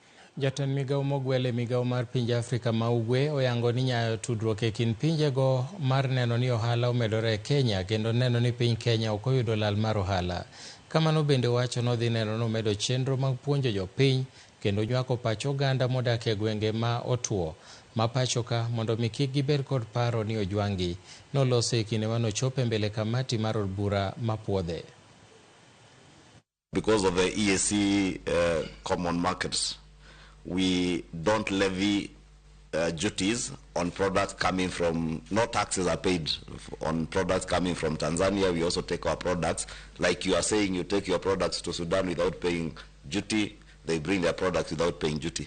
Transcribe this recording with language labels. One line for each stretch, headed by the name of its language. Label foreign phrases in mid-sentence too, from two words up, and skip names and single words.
Luo (Kenya and Tanzania): Jatend migao mogwel e migao mar pinje Afrika ma ugwe oyango ni nyayo tudruok e kind pinjego mar neno ni ohala omedore e Kenya kendo neno ni piny Kenya ok oyudo lal mar ohala. Kamano bende wacho no dhi neno no medo chenro mag puonjo jopiny kendo nywako pach oganda modak e gwenge ma otuo ma pachoka mondo mi kik gibed kod paro ni ojwangi. Noloso e kinde manochopo mbele kamati mar od bura mapuodhe.
English: Because of the EAC common markets, we don't levy duties on products coming from, no taxes are paid on products coming from Tanzania. We also take our products, like you are saying, you take your products to Sudan without paying duty, they bring their products without paying duty.